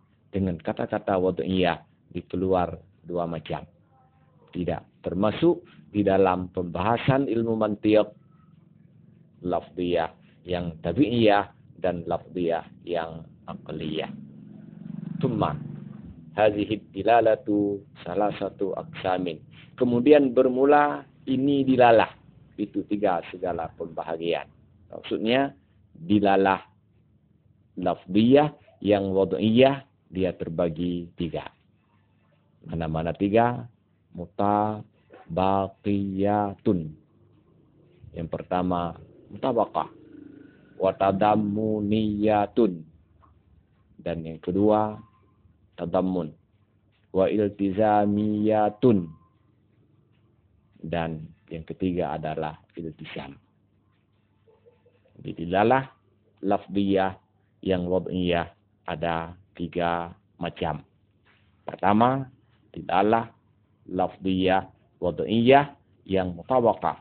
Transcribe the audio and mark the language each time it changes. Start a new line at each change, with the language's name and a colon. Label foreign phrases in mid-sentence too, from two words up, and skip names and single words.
Malay: Dengan kata-kata wad'iyah dikeluar 2 macam. Tidak termasuk di dalam pembahasan ilmu mantiq lafziyah yang tabi'iyah dan lafziyah yang aqliyah.
Arabic: ثم هذه الدلالة
Malay: salah satu
Arabic: أقسام.
Malay: Kemudian bermula ini dilalah. Itu 3 segala pembahagian. Maksudnya dilalah lafdiyah yang wad'iyah dia terbagi 3. Mana-mana 3? Mutabaqiyatun. Yang pertama mutabaqah.
Arabic: وتضمنية.
Malay: Dan yang kedua tadammun.
Arabic: والتزامية.
Malay: Dan yang ketiga adalah iltizam. Jadi dilalah lafdiyah yang wad'iyah ada 3 macam. Pertama, dilalah lafdiyah wad'iyah yang mutabaqah.